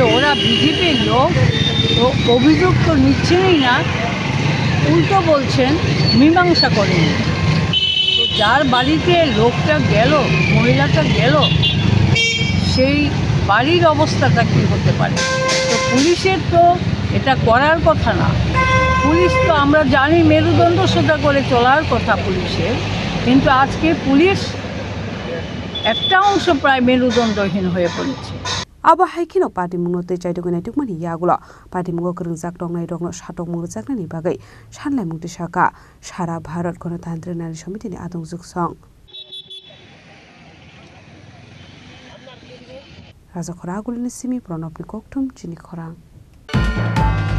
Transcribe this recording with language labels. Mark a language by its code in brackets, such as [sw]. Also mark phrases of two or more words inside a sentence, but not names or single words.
[bn] ওরা বিজেপির লোক ও অভিযোগ তো নিচ্ছেনই না উল্টো বলছেন মীমাংসা করেন তো যার বাড়িতে লোকটা গেল মহিলাটা গেল সেই বাড়ির অবস্থাটা কী হতে পারে তো পুলিশের তো এটা করার কথা না পুলিশ তো আমরা জানি মেরুদণ্ড সোজা করে চলার কথা পুলিশের কিন্তু আজকে পুলিশ একটা অংশ প্রায় মেরুদণ্ডহীন হয়ে পড়েছে [trp] Aba haikino party munote chaidogone tukmani yagulo party mugo kringjak tongnai rogno satok mugo jaknani bagai sanlai mukti saka Sara Bharat Ganotantrik Nari Samitini adongjug song Raja Khora Gulini Simi Pranabni Koktum Chini Khorang